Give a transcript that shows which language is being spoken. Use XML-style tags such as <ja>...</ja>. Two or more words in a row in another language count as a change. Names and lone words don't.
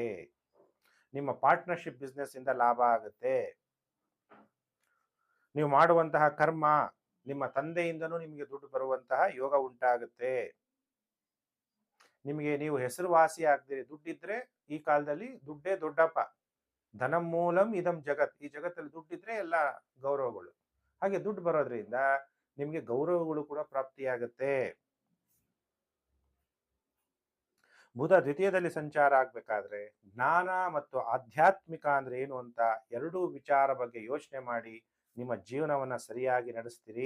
<kn>ನಿಮ್ಮ</kn> <en>partnership business</en> <kn>ಇಂದ ಲಾಭ ಆಗುತ್ತೆ. ನೀವು ಮಾಡುವಂತಹ ಕರ್ಮ, ನಿಮ್ಮ ತಂದೆಯಿಂದನೂ ನಿಮಗೆ ದುಡ್ಡು ಬರುವಂತಹ ಯೋಗ ಉಂಟಾಗುತ್ತೆ. ನಿಮಗೆ ನೀವು ಹೆಸರುವಾಸಿ ಆಗ್ತೀರಿ. ದುಡ್ಡಿದ್ರೆ ಈ ಕಾಲದಲ್ಲಿ ದುಡ್ಡೇ ದೊಡ್ಡಪ್ಪ.</kn> <sa>ಧನಂ ಮೂಲಂ ಇದಂ ಜಗತ್.</sa> <kn>ಈ ಜಗತ್ತಲ್ಲಿ ದುಡ್ಡಿದ್ರೆ ಎಲ್ಲ ಗೌರವಗಳು. ಹಾಗೆ ದುಡ್ಡು ಬರೋದ್ರಿಂದ ನಿಮಗೆ ಗೌರವಗಳು ಕೂಡ ಪ್ರಾಪ್ತಿಯಾಗುತ್ತೆ. ಬುಧ ದ್ವಿತೀಯದಲ್ಲಿ ಸಂಚಾರ ಆಗ್ಬೇಕಾದ್ರೆ ಜ್ಞಾನ ಮತ್ತು ಆಧ್ಯಾತ್ಮಿಕ ಅಂದ್ರೆ ಏನು ಅಂತ 2 ವಿಚಾರ ಬಗ್ಗೆ ಯೋಚನೆ ಮಾಡಿ ನಿಮ್ಮ ಜೀವನವನ್ನ ಸರಿಯಾಗಿ ನಡೆಸ್ತೀರಿ.</kn>